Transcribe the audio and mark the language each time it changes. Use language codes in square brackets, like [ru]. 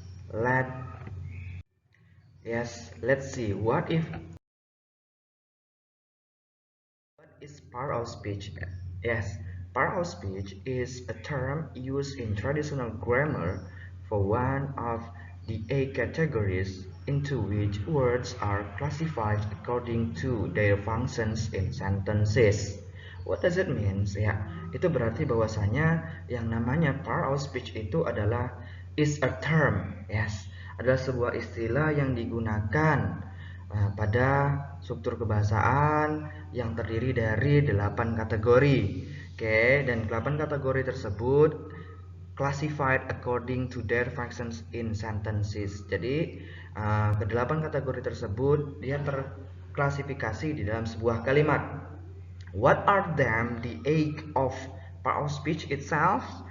[en] Let let's see what is part of speech. Yes. Part of speech is a term used in traditional grammar for one of the eight categories into which words are classified according to their functions in sentences. What does it mean? [id] Ya, itu berarti bahwasanya yang namanya part of speech itu adalah [en] is a term, yes, [id] adalah sebuah istilah yang digunakan pada struktur kebahasaan yang terdiri dari 8 kategori. Oke, dan 8 kategori tersebut [en] classified according to their functions in sentences. [id] Jadi kedelapan kategori tersebut dia terklasifikasi di dalam sebuah kalimat. [en] What are them? The eight of part of speech itself.